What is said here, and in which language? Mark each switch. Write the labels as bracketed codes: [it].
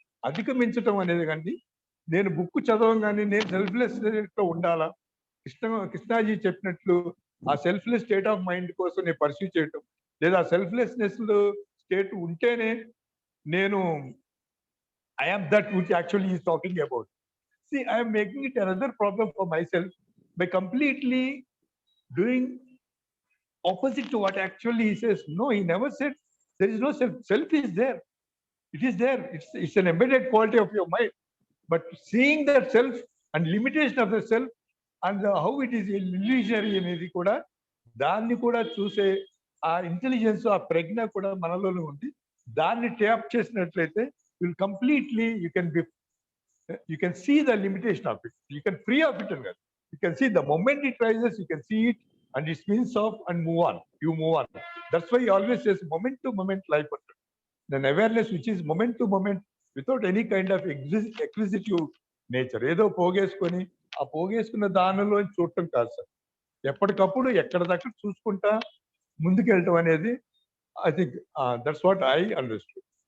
[te] అధిగమించటం అనేది కానీ, నేను బుక్ చదవగానే నేను సెల్ఫ్లెస్ గా ఉండాలా, కృష్ణాజీ చెప్పినట్లు ఆ సెల్ఫ్లెస్ స్టేట్ ఆఫ్ మైండ్ కోసం నేను పర్సూ చేయటం, లేదా సెల్ఫ్లెస్నెస్ స్టేట్ ఉంటేనే నేను [en] I am that which actually he is talking about. See, I am making it another problem for myself by completely doing opposite to what actually he says. No, he never said there is no self. Self is there. It is there. It's an embedded quality of your mind. But seeing that self and limitation of the self and how it is illusionary [te] అనేది కూడా, దాన్ని కూడా చూసే ఆ intelligence, ఆ ప్రజ్ఞ కూడా మనలోనే ఉంది. దాన్ని ట్యాప్ చేసినట్లయితే [en] will completely you can see the limitation of it, you can free of it, and you can see the moment it rises, you can see it and it spins off and move on, you move on. That's why he always says moment to moment life, an awareness which is moment to moment without any kind of acquisitive nature. [te] ఏదో పోగేసుకొని ఆ పోగేసుకున్న దానిలో చూడటం కాదు sir, ఎప్పటికప్పుడు ఎక్కడ దగ్గర చూసుకుంటా ముందుకెళ్ళటం అనేది, [en] I think that's what I understood.